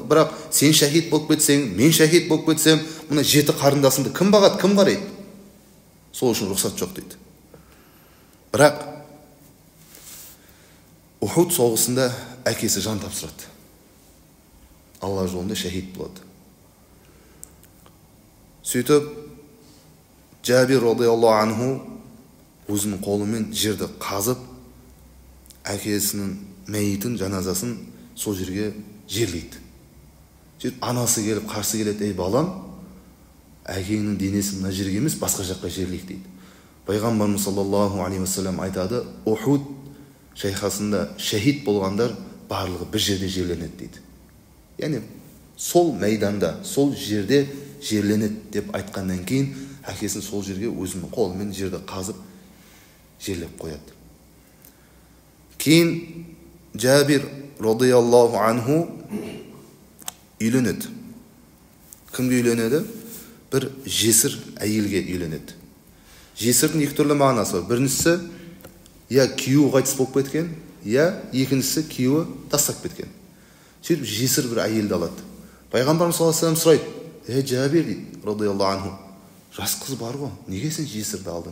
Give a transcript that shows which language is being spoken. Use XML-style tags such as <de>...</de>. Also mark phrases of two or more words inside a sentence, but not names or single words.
<kk>Бірақ сен шәһид болып кетсең, мен шәһид болып кетсем, мына 7 қарындасыңды кім бағады, кім қарайды? Сол үшін рұқсат жоқ дейді. Бірақ Ухуд соғысында әкесі жан тапсырады. Алла жолында шәһид болады. Сөйтіп, Джабир</kk> <ar>رضي الله عنه</ar> <kk>өзінің қолымен жерді қазып, әкесінің мәйітін, жаназасын сол жерге жерлейді. Сөйтіп, анасы келіп, қарсы келеді, ей балам, әкеңнің денесі мына жерге емес, басқа жаққа жерлейік дейді. Пайғамбарымыз</kk> <ar>صلى الله عليه وسلم</ar> <kk>айтады, Ухуд шайқасында шәһид болғандар барлығы бір жерде жерленеді дейді. Яғни сол майданда, сол жерде жерленеді деп айтқаннан кейін, әкесін сол жерге өзінің қолымен жерді қазып жерлеп қояды. Кейін Джабир</kk> <ar>رضي الله عنه</ar> <kk>үйленеді. Кімге үйленеді? Бір жесір әйелге үйленеді. Жесірдің екі түрлі мағынасы бар. Біріншісі, я күйеуі қайтыс болып кеткен, я екіншісі күйеуі тастап кеткен. Сөйтіп жесір бір әйелді алады. Пайғамбарымыз</kk> <ar>صلى الله عليه وسلم</ar> <kk>сұрайды: Жабир дейді,</kk> <ar>رضي الله عنه,</ar> <kk>жас қыз бар ғой, неге сен жесірді алдың?</kk>